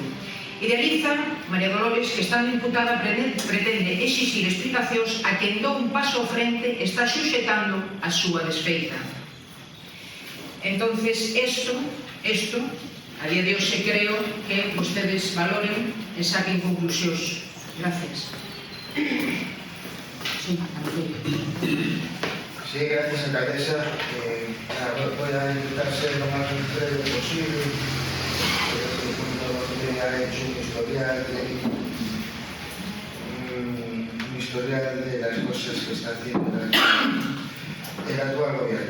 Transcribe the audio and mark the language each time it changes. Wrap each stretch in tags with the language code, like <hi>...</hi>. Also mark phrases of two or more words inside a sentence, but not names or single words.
<gl>Idealiza María Dolores que, estando imputada, pretende exixir explicacións a quen dou un paso ao frente está xuxetando a súa desfeita. Entonces, isto, a día de hoxe creo que vostedes valoren e saquen conclusións.</gl> <es>Gracias. Sí, gracias, alcaldesa. Voy a intentar ser lo más breve posible. Ha hecho un historial de las cosas que está haciendo el actual gobierno.</es>